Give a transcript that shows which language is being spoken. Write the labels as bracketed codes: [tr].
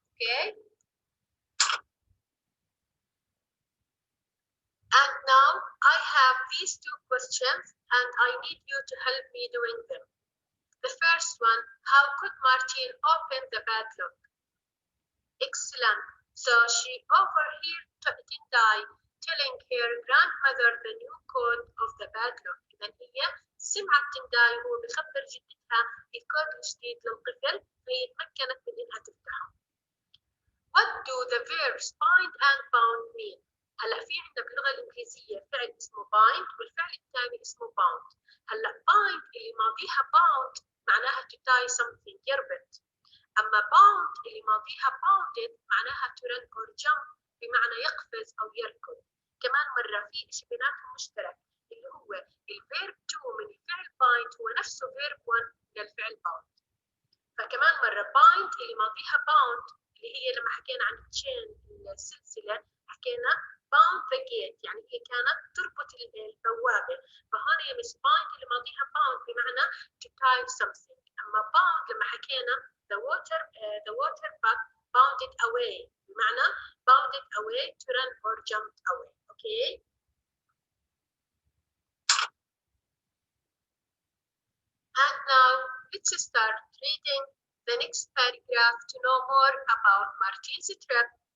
[en] Okay? And now I have these two questions and I need you to help me doing them. The first one, how could Martine open the padlock? Excellent. So she overheard Tindai telling her grandmother the new code of the padlock. [ar] إذا هي سمعت تنداي وهو بخبر جدتها الكود الجديد للقفل فهي تمكنت من إنها تفتحه. [en] What do the verbs bind and bound mean? [ar] هلا في عندنا باللغة الإنجليزية فعل اسمه bind والفعل الثاني اسمه bound. هلا bind اللي ماضيها bound معناها [en] to tie something [ar] يربط. أما bound اللي ماضيها bounded معناها [en] to run or jump [ar] بمعنى يقفز أو يركض. كمان مرة في شيء بيناتهم مشترك اللي هو الفيرب to من الفعل bind هو نفسه فيرب 1 للفعل bound. فكمان مرة bind اللي ماضيها bound اللي هي لما حكينا عن chain السلسلة حكينا [en] bound the gate [ar] يعني هي كانت تربط البوابة. فهون هي مش bind اللي ماضيها bound بمعنى [en] to tie something. أما bound [ar] لما حكينا [en] the water bug bounded away بمعنى bounded away to run or jumped away. Okay? And now let's start reading the next paragraph to know more about Martine's trip.